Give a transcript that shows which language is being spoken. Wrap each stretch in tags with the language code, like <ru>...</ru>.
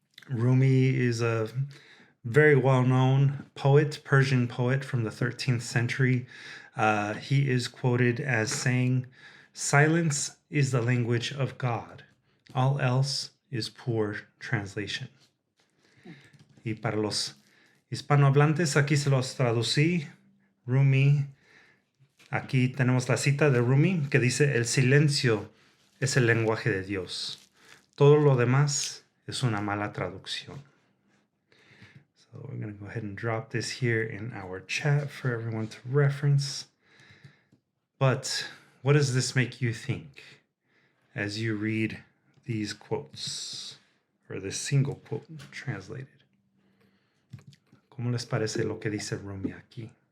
<en>Rumi is a very well-known poet, Persian poet from the 13th century. He is quoted as saying, "Silence is the language of God. All else is poor translation."</en> <es>Y para los hispanohablantes, aquí se los traducí. Rumi, aquí tenemos la cita de Rumi que dice, "El silencio es el lenguaje de Dios. Todo lo demás es una mala traducción."</es> <en>So we're going to go ahead and drop this here in our chat for everyone to reference. But what does this make you think as you read these quotes, or this single quote translated?</en> <es>¿Cómo les parece lo que dice Rumi aquí?</es>